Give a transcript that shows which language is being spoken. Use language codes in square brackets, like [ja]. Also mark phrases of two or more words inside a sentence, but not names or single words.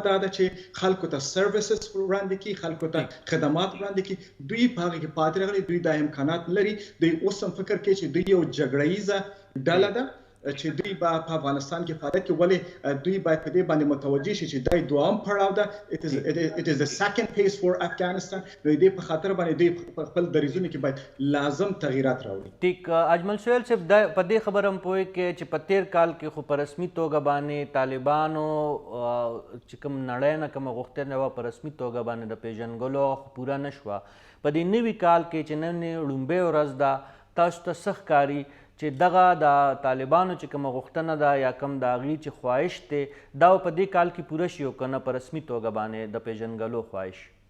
[ps] دا ده چې خلکو ته سرویسز وړاندې کړي خلکو ته خدمات وړاندې کړي دوی په هغه کې پاتې راغلي دوی دا امکانات لري دوی اوس هم فکر کوي چې دوی یو جګړه ییزه ډله ده چې دوی په افغانستان کې فعالیت کوي ولې دوی باید په دې باندې متوجه شي چې دا دوام پړاو ده [en] it is the second phase for Afghanistan [ps] نو دې په خاطر باندې دوی په خپل دریځونو کې باید لازم تغییرات راوړي ټیک اجمل سهیل صاحب په دې خبره هم پوهې کې چې په تیر کال کې خو په رسمي توګه باندې طالبانو چې کوم نړۍ نه کومه غوښتنه وه په رسمي توګه باندې د پیژنګلو پوره نه شوه په دې نوي کال کې چې نن لومړۍ ورځ ده تاسو ته څه ښکاري چې دغه د طالبانو چې کومه غوښتنه ده یا کوم د هغې چې خواهش دی دا په دې کال کې پوره شي او که نه په رسمي توګه باندې د پیژنګلو خواهش